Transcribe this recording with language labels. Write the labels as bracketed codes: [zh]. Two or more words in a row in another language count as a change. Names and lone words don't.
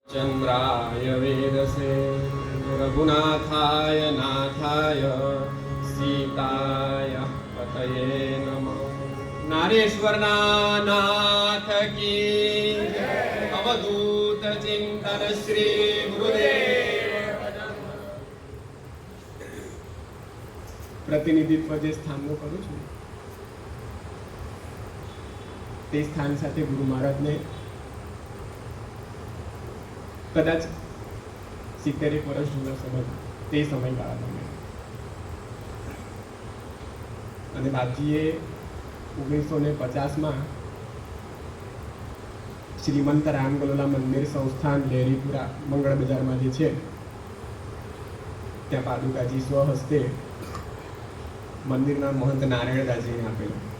[sa] चंद्राय वेदसे रघुनाथाय नाथाय सीताय पतये नमः। [gu] નારેશ્વરના નાથ કી અવધૂત ચિંતન શ્રી ગુરુદેવ। પ્રતિનિધિત્વ જે સ્થાનનું કરું છું તે સ્થાન સાથે ગુરુ મહારાજને કદાચ 70 વર્ષ જૂના સંબંધ તે સમયગાળામાં અને બાપજીએ 1950માં શ્રીમંત રામગલોલા મંદિર સંસ્થાન લેરીપુરા મંગળ બજારમાં જે છે ત્યાં પાદુકાજી સ્વહસ્તે મંદિરના મહંત નારાયણદાસજીને આપેલો.